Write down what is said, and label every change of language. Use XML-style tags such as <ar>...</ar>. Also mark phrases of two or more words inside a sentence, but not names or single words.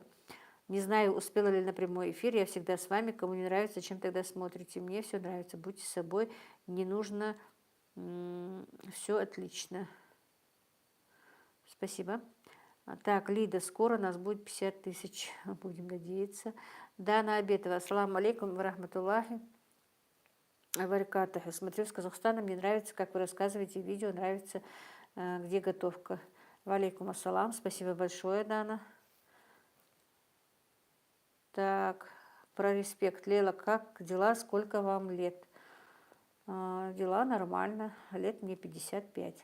<ru>Не знаю, успела ли на прямой эфир, я всегда с вами, кому не нравится, чем тогда смотрите. Мне все нравится, будьте собой, не нужно, все отлично. Спасибо. Так, Лида, скоро нас будет 50 тысяч, будем надеяться. Дана Абетова,</ru> <ar>السلام عليكم ورحمة الله بركاته.</ar> <ru>Смотрю с Казахстана, мне нравится, как вы рассказываете видео, нравится, где готовка.</ru> <ar>وعليكم السلام,</ar> <ru>спасибо большое, Дана. Так, про респект. Лейла, как дела, сколько вам лет? Дела нормально, лет мне 55.</ru>